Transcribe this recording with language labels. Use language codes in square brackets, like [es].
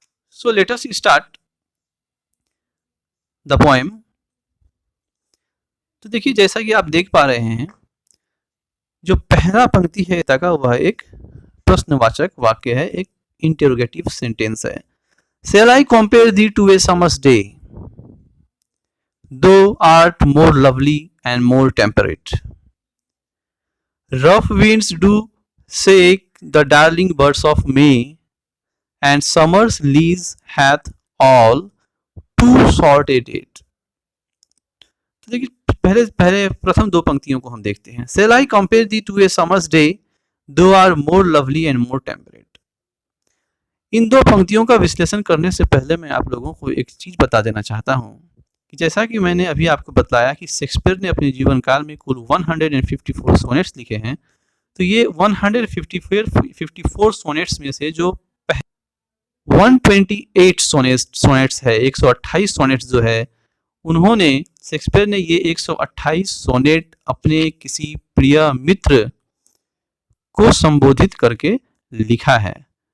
[en] So let us start the poem. [hi] तो देखिए, जैसा कि आप देख पा रहे हैं, जो पहला पंक्ति है कविता का वह एक प्रश्नवाचक वाक्य है, एक [en] interrogative sentence [hi] है। [en] Shall I compare thee to a summer's day? Thou art more lovely and more temperate. Rough winds do shake the darling birds of May, and summer's lease hath all too short a date. [hi] तो देखिए पहले प्रथम दो पंक्तियों को हम देखते हैं। [en] Shall I compare thee to a summer's day? Thou art more lovely and more temperate. [hi] इन दो पंक्तियों का विश्लेषण करने से पहले मैं आप लोगों को एक चीज बता देना चाहता हूं कि जैसा कि मैंने अभी आपको बताया कि शेक्सपियर ने अपने जीवन काल में कुल 154 सोनेट्स लिखे हैं, तो ये 154 सोनेट्स में से जो 128 सोनेट्स है, 128 सोनेट्स जो है, उन्होंने शेक्सपियर ने ये 128 सोनेट अपने किसी प्रिय मित्र को संबोधित करके लिखा है।